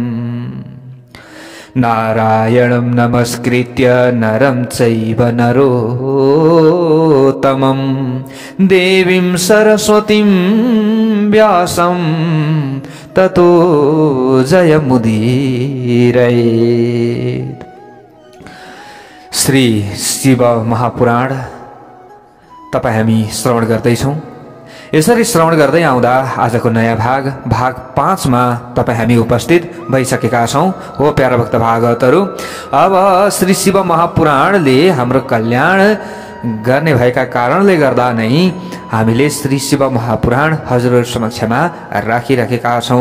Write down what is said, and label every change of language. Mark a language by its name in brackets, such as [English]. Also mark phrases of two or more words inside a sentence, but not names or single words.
[Sanskrit] नारायणं नमस्कृत्य नरं चैव नरोत्तमं देवीं सरस्वतीं व्यासं ततो जयमुदीरयेत्। [Nepali] श्री शिव महापुराण तपाईं हामी श्रवण गर्दैछौँ। यसरी श्रवण गर्दै आउँदा आजको नयाँ भाग 5 मा तपाईं हामी उपस्थित भइसकेका छौँ। हो प्यारा भक्त भागवतहरू, अब श्री शिव महापुराणले हाम्रो कल्याण गर्ने भएका कारणले गर्दा नै हामीले श्री शिव महापुराण हजुरहरु समक्षमा राखिराखेका छौँ।